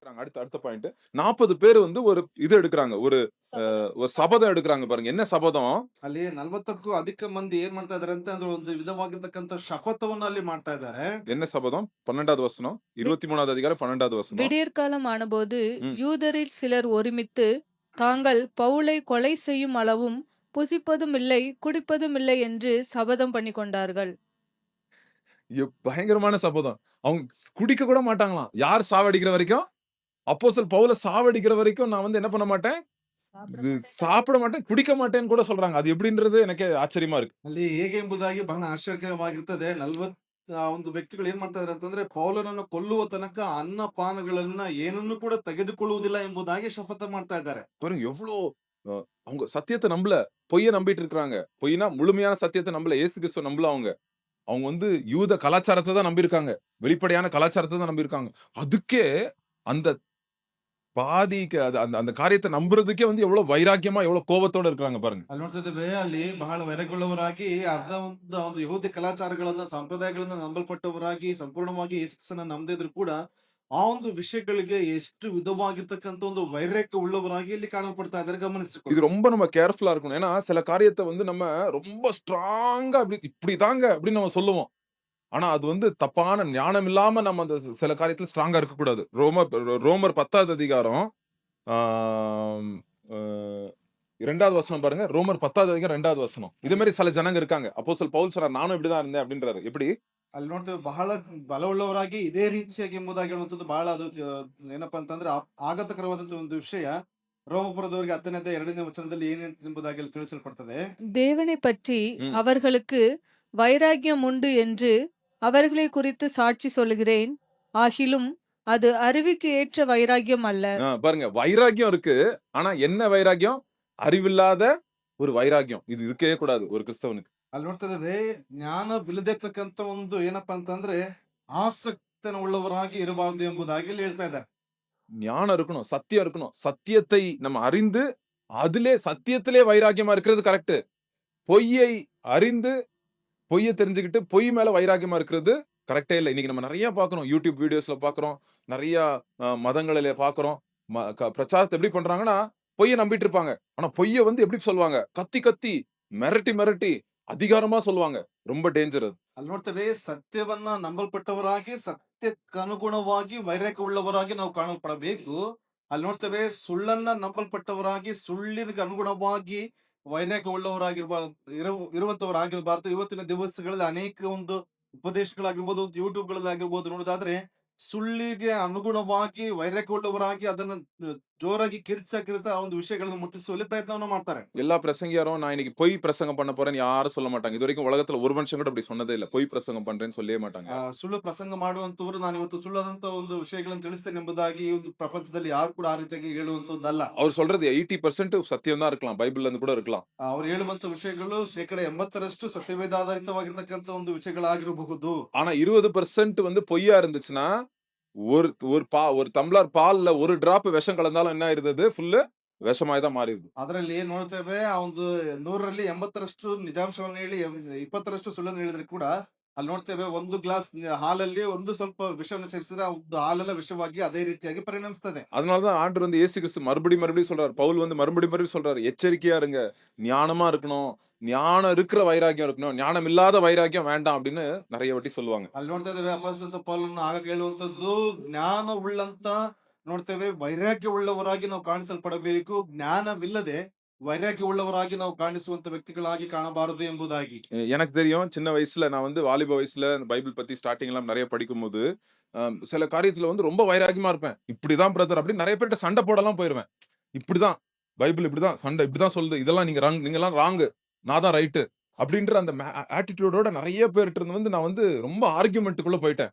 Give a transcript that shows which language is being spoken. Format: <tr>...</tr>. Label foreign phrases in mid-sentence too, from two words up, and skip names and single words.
<ta>அடுத்த பாயிண்ட். 40 பேர் வந்து ஒரு இது எடுக்குறாங்க. ஒரு சபதம் எடுக்குறாங்க பாருங்க. என்ன சபதம்?</ta> <kn>ಅಲ್ಲಿ 40ಕ್ಕೂ ಅಧಿಕ ಮಂದಿ ಏನ್ ಮಾಡ್ತಾ ಇದಾರೆ ಅಂತ ಅಂದ್ರೆ ಒಂದು ವಿಧವಾಗಿರ್ತಕ್ಕಂಥ ಶಪಥವನ್ನ ಅಲ್ಲಿ ಮಾಡ್ತಾ ಇದ್ದಾರೆ.</kn> <ta>என்ன சபதம்? 12வது வசனம். 23வது அதிகாரம் 12வது வசனம். விடியற்காலம் ஆனபோது ம். யூதரில் சிலர் ஒருமித்து தாங்கள் பவுலை கொலை செய்யும் அளவும் புசிப்பதும் இல்லை குடிப்பதும் இல்லை என்று சபதம் பண்ணி கொண்டார்கள். பயங்கரமான சபதம். அவங்க குடிக்க கூட மாட்டாங்களாம். யார் சாவடிக்கிற வரைக்கும்? அப்போஸ்தலர் பவுல சாவடிக்கிற வரைக்கும் நான் வந்து என்ன பண்ண மாட்டேன்? இது சாப்பிட மாட்டேன், குடிக்க மாட்டேன்னு கூட சொல்றாங்க. அது எப்படின்றது எனக்கே ஆச்சரியமா இருக்கு.</ta> <kn>ಅಲ್ಲಿ ಹೇಗೆ ಎಂಬುದಾಗಿ ಬಹಳ ಆಶ್ಚರ್ಯವಾಗಿರ್ತದೆ. ಒಂದು ವ್ಯಕ್ತಿಗಳು ಏನ್ ಮಾಡ್ತಾ ಇದಾರೆ ಅಂತಂದ್ರೆ ಪೌಲನನ್ನು ಕೊಲ್ಲುವ ತನಕ ಅನ್ನ ಪಾನಗಳನ್ನ ಏನನ್ನು ಕೂಡ ತೆಗೆದುಕೊಳ್ಳುವುದಿಲ್ಲ ಎಂಬುದಾಗಿ ಶಪಥ ಮಾಡ್ತಾ ಇದ್ದಾರೆ.</kn> <ta>பாருங்க எவ்ளோ அ அவங்க சத்தியத்த நம்பல. பொய்ய நம்பிட்டு இருக்காங்க. பொய்னா முழுமையான சத்தியத்த நம்பல. இயேசு கிறிஸ்துவ நம்பல அவங்க. அவங்க வந்து யூத கலாச்சாரத்த தான் நம்பியிருக்காங்க. வெளிப்படையான கலாச்சாரத்த தான் நம்பியிருக்காங்க. அதுக்கே அந்த பாதிக்கு அது அந்த அந்த காரியத்த நம்புறதுக்கே வந்து எவ்வளவு வைராக்கியமா, எவ்வளவு கோவத்தோட இருக்கிறாங்க பாருங்க.</ta> <kn>ಅಲ್ಲಿ ನೋಡ್ತಾ ಇದ್ದೇವೆ ಅಲ್ಲಿ ಬಹಳ ವೈರಗೊಳ್ಳವರಾಗಿ ಅರ್ಧ ಒಂದು ಯಹೂದಿ ಕಲಾಚಾರಗಳನ್ನ ಸಂಪ್ರದಾಯಗಳನ್ನ ನಂಬಲ್ಪಟ್ಟವರಾಗಿ ಸಂಪೂರ್ಣವಾಗಿ ಯೇಸು ಕ್ರಿಸ್ತನ ನಂಬದಿದ್ರು ಕೂಡ ಆ ಒಂದು ವಿಷಯಗಳಿಗೆ ಎಷ್ಟು ವಿಧವಾಗಿರ್ತಕ್ಕಂಥ ಒಂದು ವೈರಕ್ಕೆ ಉಳ್ಳವರಾಗಿ ಇಲ್ಲಿ ಕಾಣಲ್ಪಡ್ತಾ ಇದ್ದಾರೆ</kn> <ta>இது</ta> <kn>ಗಮನಿಸಿಕೊಳ್ಳಿ.</kn> <ta>ரொம்ப நம்ம கேர்ஃபுல்லா இருக்கணும். ஏன்னா, சில காரியத்த வந்து நம்ம ரொம்ப ஸ்ட்ராங்கா இப்படிதாங்க அப்படின்னு நம்ம சொல்லுவோம். ஆனா, அது வந்து தப்பான ஞானம் இல்லாம நம்ம அந்த சில காரியத்துல ஸ்ட்ராங்கா இருக்கக்கூடாது. ரோமர் 10வது அதிகாரம் ஆம் அ 2வது வசனம் பாருங்க. ரோமர் 10வது அதிகாரம் 2வது வசனம். இதே மாரி சில ஜனங்க இருக்காங்க. அப்போஸ்தலர் பவுல் சொல்றார், நானும் இப்படிதான் இருந்தேன் அப்படின்றாரு. எப்படி?</ta> <kn>ಅಲ್ಲಿ ನೋಡ್ತೇವೆ ಬಹಳ ಬಲವುಳ್ಳವರಾಗಿ ಇದೇ ರೀತಿಯಾಗಿ ಎಂಬುದಾಗಿ ಹೇಳುವಂಥದ್ದು ಬಹಳ ಅದು ಏನಪ್ಪಾ ಅಂತಂದ್ರೆ ಆಘಾತಕರವಾದಂತಹ ಒಂದು ವಿಷಯ. ರೋಮಪುರದವರಿಗೆ 10ನೇ 2ನೇ ವಚನದಲ್ಲಿ ಏನೇನು ಎಂಬುದಾಗಿ ಅಲ್ಲಿ ತಿಳಿಸಲ್ಪಡ್ತದೆ.</kn> <ta>தேவனை பற்றி ம். அவர்களுக்கு வைராக்கியம் உண்டு என்று அவர்களை குறித்து சாட்சி சொல்கிறேன். ஆகிலும் அது அறிவுக்கு ஏற்ற வைராக்கியம் அல்ல. பாருங்க வைராக்கியம் இருக்கு. ஆனா என்ன வைராக்கியம்? அறிவில்லாத ஒரு வைராக்கியம். இது இருக்கவே கூடாது ஒரு கிறிஸ்தவனுக்கு.</ta> <kn>ಅಲ್ಲಿ ನೋಡ್ತಾ ಇದ್ದೇವೆ ಜ್ಞಾನವಿಲ್ಲದಿರ್ತಕ್ಕಂಥ ಒಂದು ಏನಪ್ಪಾ ಅಂತಂದ್ರೆ ಆಸಕ್ತನ ಉಳ್ಳವರಾಗಿ ಇರಬಾರದು ಎಂಬುದಾಗಿ ಇಲ್ಲಿ ಹೇಳ್ತಾ ಇದ್ದಾರೆ.</kn> <ta>ஞானம் இருக்கணும். சத்தியம் இருக்கணும். சத்தியத்தை நம்ம அறிந்து, சத்தியத்திலே வைராக்கியமா இருக்கிறது கரெக்ட். பொய்யை அறிந்து, பொய்ய தெரிஞ்சுக்கிட்டு, பொய் மேல வைராக்கியமா இருக்கிறது கரெக்ட்டே இல்ல. இன்னைக்கு நம்ம நெறைய பார்க்கிறோம். YouTube வீடியோஸ்ல பார்க்கிறோம். நெறைய மதங்களிலே பார்க்கிறோம். பிரச்சாரத்த எப்படி பண்றாங்கன்னா, பொய்ய நம்பிட்டு இருப்பாங்க. ஆனா பொய்ய வந்து எப்படி சொல்லுவாங்க? கத்தி கத்தி, மிரட்டி மிரட்டி, அதிகாரமா சொல்லுவாங்க. ரொம்ப டேஞ்சர் அது.</ta> <kn>ಅಲ್ಲಿ ನೋಡ್ತೇವೆ ಸತ್ಯವನ್ನ ನಂಬಲ್ಪಟ್ಟವರಾಗಿ ಸತ್ಯಕ್ಕನುಗುಣವಾಗಿ ವೈರಾಗ್ಯ ಉಳ್ಳವರಾಗಿ ನಾವು ಕಾಣಲ್ಪಡಬೇಕು. ಅಲ್ಲಿ ನೋಡ್ತೇವೆ ಸುಳ್ಳನ್ನ ನಂಬಲ್ಪಟ್ಟವರಾಗಿ ಸುಳ್ಳಿಗೆ ಅನುಗುಣವಾಗಿ ವೈರಾಗ್ಯ ಉಳ್ಳವರಾಗಿರ್ಬಾರ್ದು ಇರುವಂತವರಾಗಿರ್ಬಾರ್ದು. ಇವತ್ತಿನ ದಿವಸಗಳಲ್ಲಿ ಅನೇಕ ಒಂದು ಉಪದೇಶಗಳಾಗಿರ್ಬೋದು, ಯೂಟ್ಯೂಬ್ ಗಳಲ್ಲಾಗಿರ್ಬೋದು ನೋಡೋದಾದ್ರೆ ಸುಳ್ಳಿಗೆ ಅನುಗುಣವಾಗಿ ವೈರಾಗ್ಯ ಉಳ್ಳವರಾಗಿ ಅದನ್ನ ಜೋರಾಗಿ ಕಿರ್ಚ ಆ ಒಂದು ವಿಷಯಗಳನ್ನು ಮುಟ್ಟಿಸುವಲ್ಲಿ ಪ್ರಯತ್ನವನ್ನ ಮಾಡ್ತಾರೆ.</kn> <ta>எல்லா பிரசங்கியாரும் நான் இன்னைக்கு பொய் பிரசங்கம் பண்ண போறேன்னு யாரும் சொல்ல மாட்டாங்க. இதுவரைக்கும் உலகத்துல ஒரு மனுஷன் கூட அப்படி சொன்னதே இல்ல. பொய் பிரசங்கம் பண்றேன்னு சொல்லவே மாட்டாங்க.</ta> <kn>ಸುಳ್ಳು ಪ್ರಸಂಗ ಮಾಡುವಂತವರು ನಾನು ಇವತ್ತು ಸುಳ್ಳಾದಂತ ಒಂದು ವಿಷಯಗಳನ್ನು ತಿಳಿಸ್ತೇನೆ ಎಂಬುದಾಗಿ ಈ ಒಂದು ಪ್ರಪಂಚದಲ್ಲಿ ಯಾರು ಕೂಡ ಆ ರೀತಿಯಾಗಿ ಹೇಳುವಂತದ್ದಲ್ಲ.</kn> <ta>அவர் சொல்றது 80% சத்தியம் தான் இருக்கலாம். பைபிள்ல இருந்து கூட இருக்கலாம்.</ta> <kn>ಅವ್ರು ಹೇಳುವಂತ ವಿಷಯಗಳು ಶೇಕಡ 80ರಷ್ಟು ಸತ್ಯವೇದ ಆಧಾರಿತವಾಗಿರ್ತಕ್ಕಂಥ ಒಂದು ವಿಷಯಗಳಾಗಿರಬಹುದು.</kn> <ta>ஆனா 20% வந்து பொய்யா இருந்துச்சுன்னா, ஒரு ஒரு டம்ளர் பால்ல ஒரு டிராப் விஷம் கலந்தாலும் என்ன ஆயிருது? ஃபுல்லு விஷமாய் தான் மாறிருது.</ta> <kn>ಅದರಲ್ಲಿ ಏನ್ ನೋಡ್ತೇವೆ ಆ ಒಂದು 100ರಲ್ಲಿ 80ರಷ್ಟು ನಿಜಾಂಶವನ್ನು ಹೇಳಿ 20ರಷ್ಟು ಸುಳ್ಳನ್ನು ಹೇಳಿದ್ರೆ ಕೂಡ ಅಲ್ಲಿ ನೋಡ್ತೇವೆ ಒಂದು ಗ್ಲಾಸ್ ಹಾಲಲ್ಲಿ ಒಂದು ಸ್ವಲ್ಪ ವಿಷವನ್ನು ಸೇರಿಸಿದ್ರೆ ಆ ಒಂದು ಹಾಲೆಲ್ಲ ವಿಷವಾಗಿ ಅದೇ ರೀತಿಯಾಗಿ ಪರಿಣಮಿಸ್ತದೆ.</kn> <ta>அதனால தான் ஆண்டவர் வந்து இயேசு கிறிஸ்து மறுபடியும் சொல்றாரு. பவுல் வந்து மறுபடியும் சொல்றாரு. எச்சரிக்கையா இருங்க. ஞானமா இருக்கணும். ஞானம் இருக்கிற வைராக்கியம் இருக்கணும். ஞானம் இல்லாத வைராக்கியம் வேண்டாம் அப்படின்னு நெறைய வாட்டி சொல்லுவாங்க.</ta> <kn>ಅಲ್ಲಿ ನೋಡ್ತಾ ಇದ್ದೇವೆ ಅಪೊಸ್ತಲ ಪೌಲನು ಆಗ ಹೇಳುವಂತದ್ದು ಜ್ಞಾನ ಉಳ್ಳಂತ ನೋಡ್ತೇವೆ ವೈರಾಗ್ಯ ಉಳ್ಳವರಾಗಿ ನಾವು ಕಾಣಿಸಲ್ಪಡಬೇಕು. ಜ್ಞಾನವಿಲ್ಲದೆ ವೈರಾಗ್ಯ ಉಳ್ಳವರಾಗಿ ನಾವು ಕಾಣಿಸುವಂತ ವ್ಯಕ್ತಿಗಳಾಗಿ ಕಾಣಬಾರದು ಎಂಬುದಾಗಿ.</kn> <ta>எனக்கு தெரியும். சின்ன வயசுல நான் வந்து வாலிப வயசுல இந்த பைபிள் பத்தி ஸ்டார்ட்டிங் எல்லாம் நெறைய படிக்கும்போது, சில காரியத்துல வந்து ரொம்ப வைராக்கியமா இருப்பேன். இப்படிதான் பிரதர் அப்படின்னு நெறைய பேர்ட்ட சண்டை போடலாம் போயிருவேன். இப்படிதான் பைபிள் இப்படிதான் சண்டை இப்படிதான் சொல்லுது. இதெல்லாம் நீங்கலாம் ராங். நான் தான் ரைட். அப்படின்ற அந்த ஆட்டிட்யூடோட நெறைய பேர்ட்ட இருந்து வந்து நான் வந்து ரொம்ப ஆர்கியுமென்ட்க்குள்ள போயிட்டேன்.</ta>